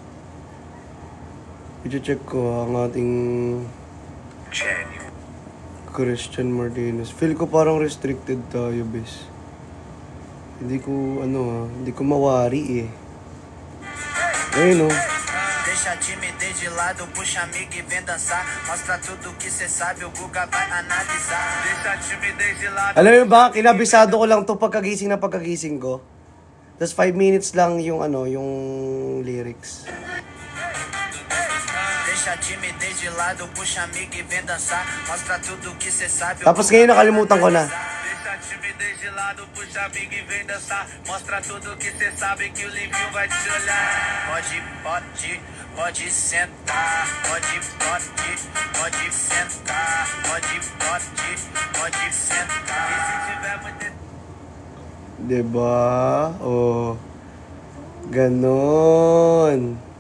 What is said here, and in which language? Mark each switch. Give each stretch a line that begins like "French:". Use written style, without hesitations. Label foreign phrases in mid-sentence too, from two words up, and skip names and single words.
Filipino: I-check ko ang ating Christian Martinez. Feel ko parang restricted tayo, bes. Hindi ko, hindi ko mawari eh. Ayun,
Portuguese: Deixa a timidez de lado, puxa amigo e vem dançar. Mostra tudo que cê sabe, o Guga vai analisar. Deixa a timidez de lado.
Filipino: Alam mo ba, kinabisado ko lang to pagkagising ko. Tapos 5 minutes lang yung yung lyrics.
Portuguese: Deixa a timidez de lado, puxa amigo e vem dançar. Mostra tudo que cê sabe.
Filipino: Tapos ngayon nakalimutan ko na.
Portuguese: Deixa a Bate, me deixa de lado, puxa amigo e vem dançar. Mostra tudo que cê sabe que o Livinho vai te olhar. Pode sentar. Pode sentar. Pode sentar. E se tiver muito...
Filipino: Diba? Oh. Ganon.